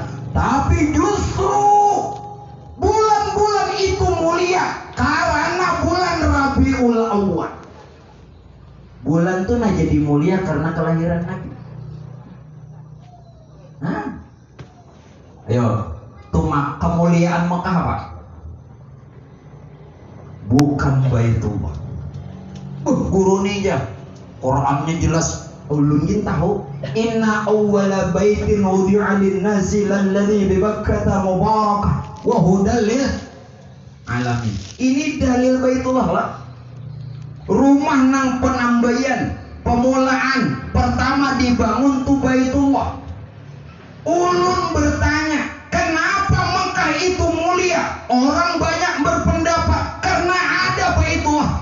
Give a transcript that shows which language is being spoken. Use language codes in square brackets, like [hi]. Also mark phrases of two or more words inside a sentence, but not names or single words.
[id] Tapi justru bulan-bulan itu mulia karena bulan Rabiul Awal. Bulan itu nah jadi mulia karena kelahiran Nabi. [bjn] Ayo, tumak kemuliaan Mekah apa? [id] Bukan Baitullah. [bjn] Guru nih aja, Qurannya jelas. Ulun tahu. [ar] إن أول بيت وضع للناس للذي ببكة مباركة وهدى للعالمين. [bjn] Ini dalil Baitullah lah. Rumah nang penambayan, pemulaan pertama dibangun tuh Baitullah. Ulun bertanya, kenapa Mekah itu mulia? [id] Orang banyak berpendapat karena ada Baitullah.